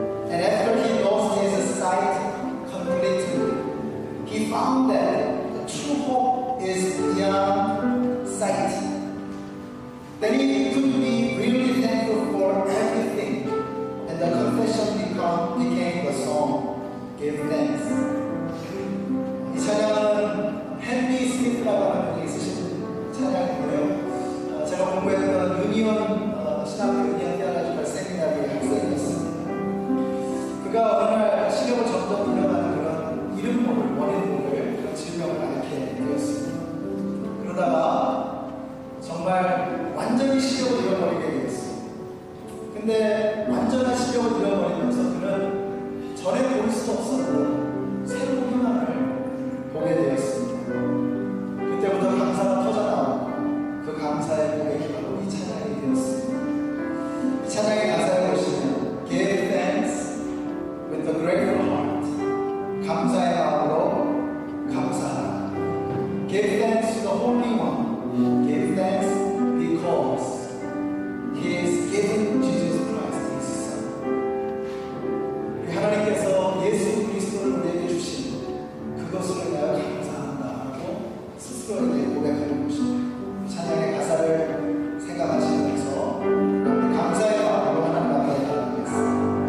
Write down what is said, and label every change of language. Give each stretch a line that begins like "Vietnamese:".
English: And after he lost his sight completely, he found that the true hope is beyond sight. Then he could be really thankful for everything, and the confession became the song, Give Thanks.
Korean: 이 찬양은 헨리 스미스라고 하는 분이 쓰신 찬양이고요. 제가 공부했던 유니온 신학교 유니온 테올로지컬 세미나리의 학생이었습니다. 그가 어느 날 시력을 점점 잃어가는 그런 이름 모를 원인 모를 그런 질병을 앓게 되었습니다. 그러다가 정말 완전히 시력을 잃어버리게 되었어요. 근데 완전한 시력을 잃어버리면서 그는 전에 볼 수 없었던 새로운 희망을 보게 되었습니다. 그때부터 감사가 터져나오고 그 감사의 고백이 바로 이 찬양이 되었습니다. 이 찬양의 가사에 보시면
English: Give thanks with a grateful heart.
Korean: 감사의 마음으로 감사하라.
English: Give thanks to the Holy One. Give thanks because He is giving Jesus Christ His Son.
Korean: 하나님께서 예수 그리스도를 우리에게 주신 그것으로 인하여 감사한다고 스스로에게 고백하는 것입니다. 찬양의 가사를 생각하시면서 우리 감사의 마음으로 하나님 앞에 나아가겠습니다.